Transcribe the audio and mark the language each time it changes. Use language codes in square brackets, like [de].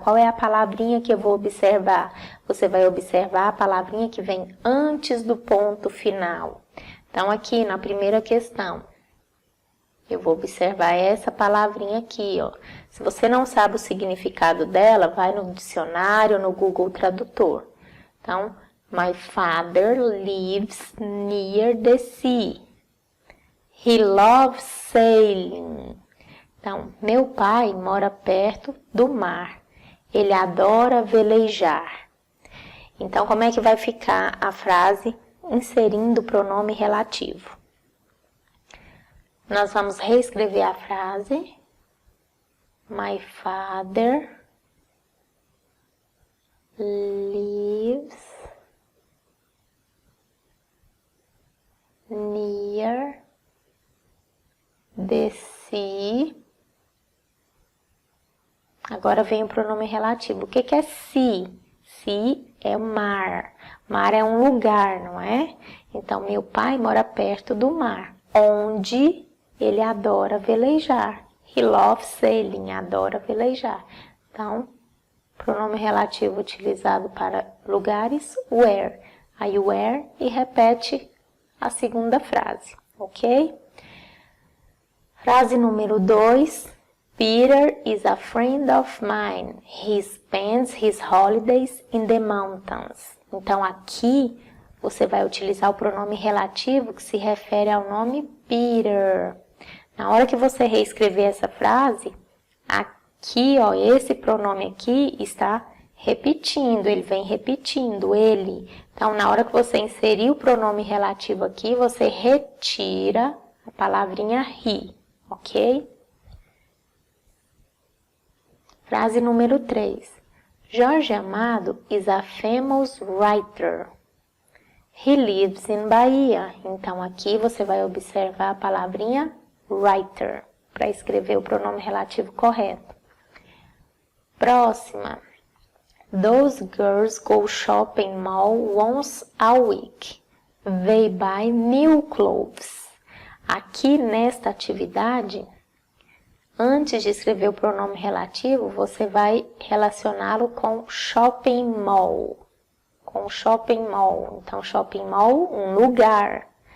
[pt] Qual é a palavrinha que eu vou observar? Você vai observar a palavrinha que vem antes do ponto final. Então, aqui na primeira questão, eu vou observar essa palavrinha aqui, ó. Se você não sabe o significado dela, vai no dicionário, no Google Tradutor. [en] Então, my father lives near the sea. He loves sailing. [pt] Então, meu pai mora perto do mar. Ele adora velejar. Então, como é que vai ficar a frase inserindo o pronome relativo? Nós vamos reescrever a frase. [en] My father lives near the sea. [pt] Agora vem o pronome relativo. O que é sea? Sea é mar. Mar é um lugar, não é? Então, meu pai mora perto do mar, onde ele adora velejar. [en] He loves sailing, [pt] adora velejar. Então, pronome relativo utilizado para lugares, where. Aí, where e repete a segunda frase, ok? Frase número 2. [en] Peter is a friend of mine. He spends his holidays in the mountains. [pt] Então, aqui, você vai utilizar o pronome relativo que se refere ao nome Peter. Na hora que você reescrever essa frase, aqui, ó, esse pronome aqui está repetindo, ele vem repetindo, ele. Então, na hora que você inserir o pronome relativo aqui, você retira a palavrinha he, ok? Frase número 3. [en] Jorge Amado is a famous writer. He lives in Bahia. [pt] Então, aqui você vai observar a palavrinha writer para escrever o pronome relativo correto. Próxima. [en] Those girls go shopping mall once a week. They buy new clothes. [pt] Aqui nesta atividade, antes de escrever o pronome relativo, você vai relacioná-lo com shopping mall. Com shopping mall. Então, shopping mall, um lugar.